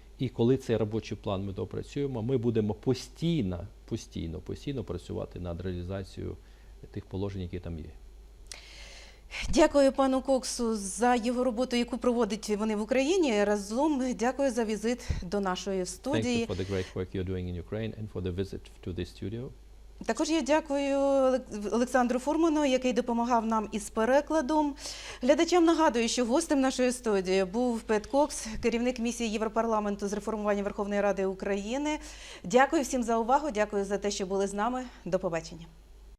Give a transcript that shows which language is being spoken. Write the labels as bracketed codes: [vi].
[uk] І коли цей робочий план ми допрацюємо, ми будемо постійно працювати над реалізацією тих положень, які там є. Дякую пану Коксу за його роботу, яку проводить вони в Україні. Разом дякую за візит до нашої студії. [en] Thank you for the great work you're doing in Ukraine and for the visit to this studio. [uk] Також я дякую Олександру Фурману, який допомагав нам із перекладом. Глядачам нагадую, що гостем нашої студії був Пет Кокс, керівник Місії Європарламенту з реформування Верховної Ради України. Дякую всім за увагу, дякую за те, що були з нами. До побачення.